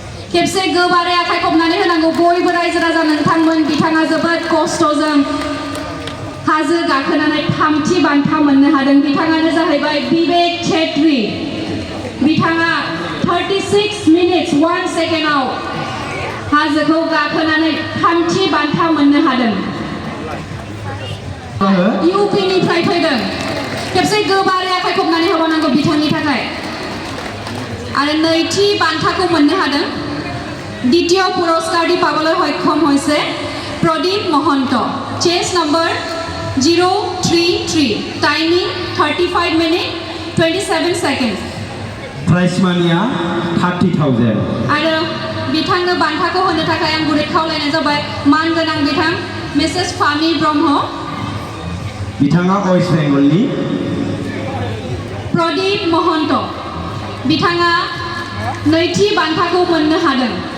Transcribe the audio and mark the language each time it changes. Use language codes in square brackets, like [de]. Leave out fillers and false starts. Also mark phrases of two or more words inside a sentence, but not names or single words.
[brx] खेबसे गोबारै आखाइ खबनानै होनांगौ बयबो रायजो राजा नोंथांमोन बिथाङा जोबोद खस्थ'जों हाजो गाखोनानै थामथि बान्था मोननो हादों बिथाङानो जाहैबाय बिबेक छेत्री बिथाङा 36 मिनिट्स 1 सेकेन्डआव हाजोखौ गाखोनानै थामथि बान्था मोननो हादों इउपिनिफ्राय फैदों खेबसे गोबारै आखाइ खबनानै होबावनांगौ बिथांनि थाखाय आरो नैथि बान्थाखौ मोननो हादों [as] দ্বিতীয় পুৰস্কাৰটি পাবলৈ সক্ষম হৈছে প্ৰদীপ মহন্ত চেছ নম্বৰ 033 টাইমিং 35 মিনিট 27 সেকেন্ড [brx] प्राइस मानिया 30,000 आरो बिथांनो बान्थाखौ होनो थाखाय आं गुरै खावलायनाय जाबाय मानगोनां बिथां मिसेस फामि ब्रह्म बिथाङा वेस्ट बेंगलनि प्रदीप महन्त बिथाङा नैथि बान्थाखौ मोननो हादों